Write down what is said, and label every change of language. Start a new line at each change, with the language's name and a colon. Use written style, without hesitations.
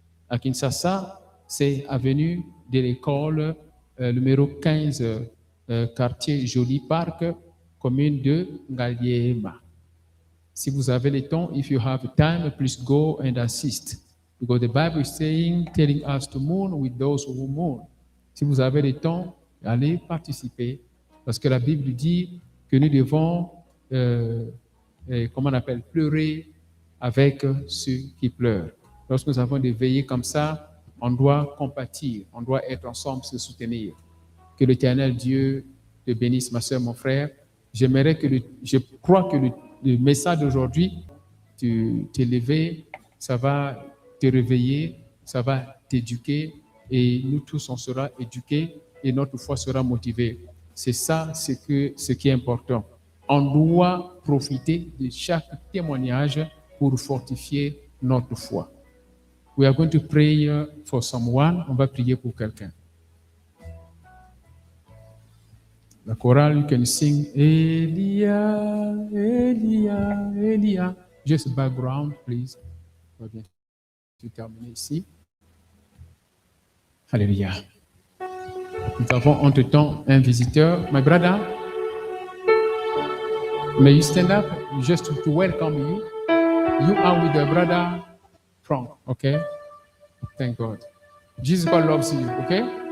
French: À Kinshasa, c'est avenue de l'école numéro 15, quartier Joli Park, commune de Ngaliema. Si vous avez le temps,
English: if you have time, please go and assist. Because the Bible is telling us to mourn with those who mourn.
French: Si vous avez le temps, allez participer. Parce que la Bible dit que nous devons, comment on appelle, pleurer avec ceux qui pleurent. Lorsque nous avons des veillées comme ça, on doit compatir, on doit être ensemble, se soutenir. Que l'Éternel Dieu te bénisse, ma soeur, mon frère. Je crois que le message d'aujourd'hui, t'élever, ça va te réveiller, ça va t'éduquer et nous tous, on sera éduqués et notre foi sera motivée. C'est ça ce qui est important. On doit profiter de chaque témoignage pour fortifier notre foi.
English: We are going to pray for someone.
French: On va prier pour quelqu'un.
English: The choral, you can sing Elia, Elia, Elia. Just background, please.
French: On va bientôt terminer ici. Alléluia. Nous avons entre-temps un visiteur.
English: My brother, may you stand up just to welcome you. You are with your brother Frank, okay? Thank God. Jesus God loves you, okay?